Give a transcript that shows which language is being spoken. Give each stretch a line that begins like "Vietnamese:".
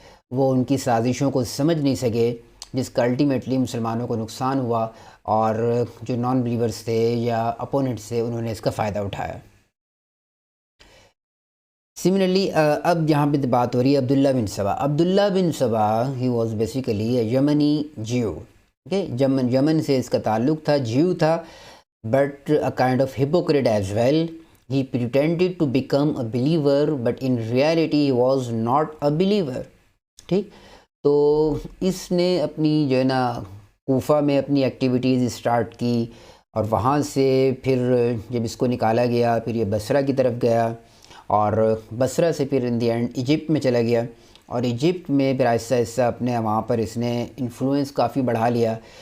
Urdu: وہ ان کی سازشوں کو سمجھ نہیں سکے، جس کا الٹیمیٹلی مسلمانوں کو نقصان ہوا، اور جو نان بلیورز تھے یا اپوننٹس تھے انہوں نے اس کا فائدہ اٹھایا. سملرلی اب یہاں پہ بات ہو رہی ہے عبداللہ بن سبا. عبداللہ بن سبا
English: He was basically a Yemeni Jew.
Urdu: اوکے، یمن سے اس کا تعلق تھا، جیو تھا،
English: But a kind of hypocrite as well. He pretended to become a believer, but in reality he was not a believer.
Urdu: ٹھیک، تو اس نے اپنی جو ہے نا کوفہ میں اپنی ایکٹیویٹیز اسٹارٹ کی، اور وہاں سے پھر جب اس کو نکالا گیا پھر یہ بصرہ کی طرف گیا، اور بصرہ سے پھر ان دی اینڈ ایجپٹ میں چلا گیا، اور ایجپٹ میں پھر آہستہ آہستہ اپنے وہاں پر اس نے انفلوئنس کافی بڑھا لیا.